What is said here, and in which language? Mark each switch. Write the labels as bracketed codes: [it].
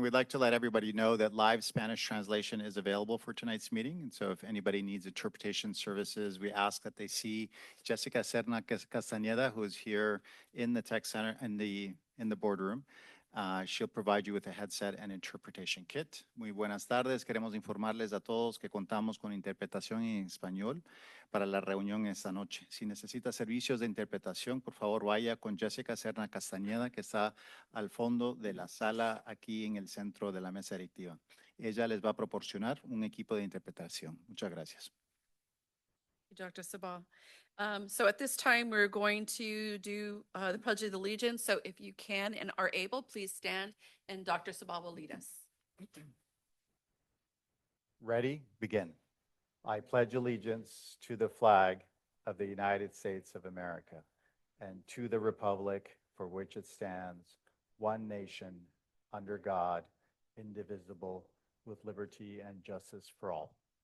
[en] We'd like to let everybody know that live Spanish translation is available for tonight's meeting. And so if anybody needs interpretation services, we ask that they see Jessica Serna Castañeda, who is here in the tech center in the boardroom. She'll provide you with a headset and interpretation kit. [es] Muy buenas tardes. Queremos informarles a todos que contamos con interpretación en español para la reunión esta noche. Si necesita servicios de interpretación, por favor vaya con Jessica Serna Castañeda, que está al fondo de la sala aquí en el centro de la mesa directiva. Ella les va a proporcionar un equipo de interpretación. Muchas gracias. [en] Dr. Sabah. So at this time, we're going to do the Pledge of Allegiance. So if you can and are able, please stand and Dr. Sabah will lead us. Ready? Begin. I pledge allegiance to the flag of the United States of America and to the republic for which it stands, one nation, under God, indivisible, with liberty and justice for all.